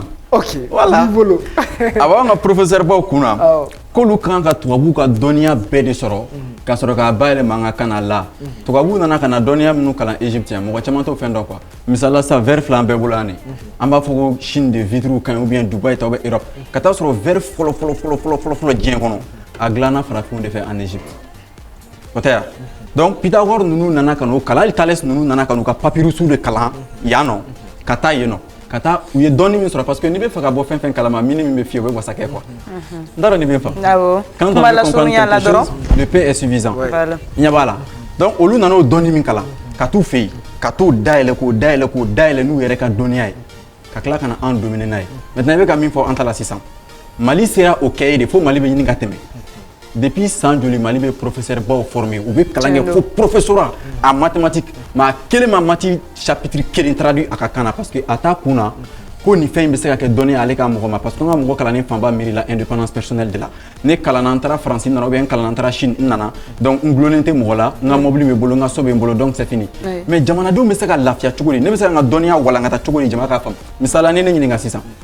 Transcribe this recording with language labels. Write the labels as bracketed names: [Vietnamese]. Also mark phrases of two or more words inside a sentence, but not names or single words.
[Bambara] ok voilà bolo. a b'an ka professeur baw kunna k'olu kan ka tubabuw ka dɔnniya bɛɛ de sɔrɔ ka sɔrɔ k'a bayɛlɛma an ka kan na la tubabuw nana ka na dɔnniya minnu kalan Egypte yan mɔgɔ caman t'o fɛn dɔn quoi misala sisan verre fila an bɛɛ bolo yan de an b'a fɔ ko Chine de vitres ka ɲi [French] ou bien [Bambara] Dubaï ta [French] ou bien [Bambara] Europe ka taa sɔrɔ verre fɔlɔ diɲɛ kɔnɔ a dilanna farafinw de fɛ [French] en Egypte [Bambara] o tɛ yan donc Pythagore ninnu nana ka n'o kalan hali Thalès ninnu nana ka n'u ka papyrus de kalan yan nɔ ka taa yen nɔ ka taa u ye dɔnni min sɔrɔ [French] parce que [Bambara] n'i bɛ fɛ ka bɔ fɛn fɛn kalama mini min bɛ fiyɛ o bɛ wasa kɛ quoi n t'a dɔn n'i bɛ n faamu [French] quand on veut comprendre quelque chose le peu est suffisant [Bambara] i ɲɛ b'a la donc olu nana o dɔnni min kalan ka t'u fɛ yen ka t'o dayɛlɛ k'o dayɛlɛ n'u yɛrɛ ka dɔnniya ye ka tila ka na an dominer n'a ye maintenant i bɛ ka min fɔ an ta la sisan Mali sera o kɛ ye de fo Mali bɛ ɲini ka tɛmɛ depuis san joli Mali bɛ professeur baw formé u bɛ kalan kɛ fo [French] professorat en mathématique [Bambara] mais a kelen ma mati chapitre kelen traduit a ka kan na [French] parce que [Bambara] a t'a kun na ko nin fɛn in bɛ se ka kɛ dɔnni ale ka mɔgɔ ma [French] parce que [Bambara] an ka mɔgɔ kalannen fanba miiri la [French] indépendance personnelle de la [Bambara] ne kalanna n taara Faransi nana [French] ou bien [Bambara] n kalanna n taara Chine n nana donc n gulonnen tɛ mɔgɔ la n ka mobili bɛ n bolo n ka so bɛ n bolo donc [French] c'est fini [Bambara] mais jamanadenw bɛ se ka lafiya cogo di ne bɛ se ka n ka dɔnniya walankata cogo di jama k'a faamu misali la ni ne ɲininka sisan